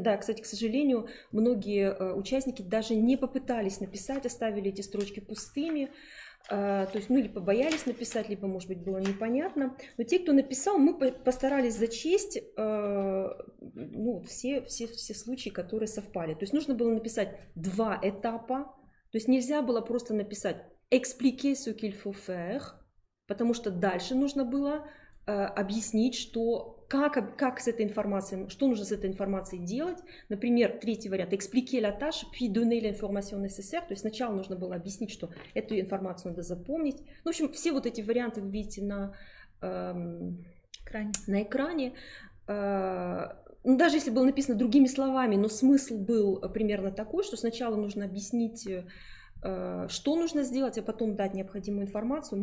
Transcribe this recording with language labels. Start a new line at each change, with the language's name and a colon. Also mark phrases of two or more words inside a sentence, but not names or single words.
Russian: Да, кстати, к сожалению, многие участники даже не попытались написать, оставили эти строчки пустыми. То есть, или побоялись написать, либо, может быть, было непонятно. Но те, кто написал, мы постарались зачесть все случаи, которые совпали. То есть нужно было написать 2 этапа. То есть нельзя было просто написать
French: «expliquer ce qu'il faut faire»,
Russian: потому что дальше нужно было объяснить, как с этой информацией, что нужно с этой информацией делать. Например, 3-й вариант
French: expliquer la tâche, puis donner l'information nécessaire.
Russian: То есть сначала нужно было объяснить, что эту информацию надо запомнить. В общем, все вот эти варианты вы видите на экране. Даже если было написано другими словами, но смысл был примерно такой, что сначала нужно объяснить, что нужно сделать, а потом дать необходимую информацию.